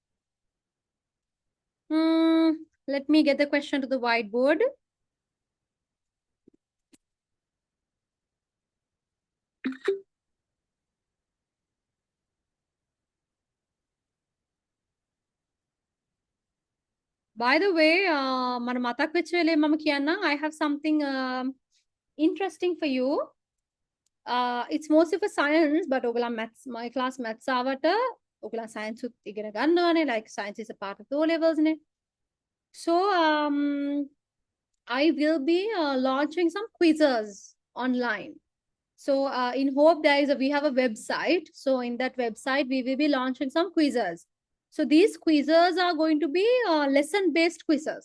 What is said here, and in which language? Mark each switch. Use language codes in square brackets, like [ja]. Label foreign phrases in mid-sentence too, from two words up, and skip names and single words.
[en] Let me get the question to the whiteboard. By the way, [si] మన මතක් වෙච්ච වෙලේ මම කියන්නම්, [en] I have something interesting for you. It's mostly for science, but ඔයගොල්ලන් maths, my class maths [si] ආවට ඔයගොල්ලන් science උත් ඉගෙන ගන්නවානේ, [en] like science is a part of the O levels නේ. So I will be launching some quizzes online. So in Hope we have a website. So in that website, we will be launching some quizzes. So these quizzes are going to be lesson-based quizzes.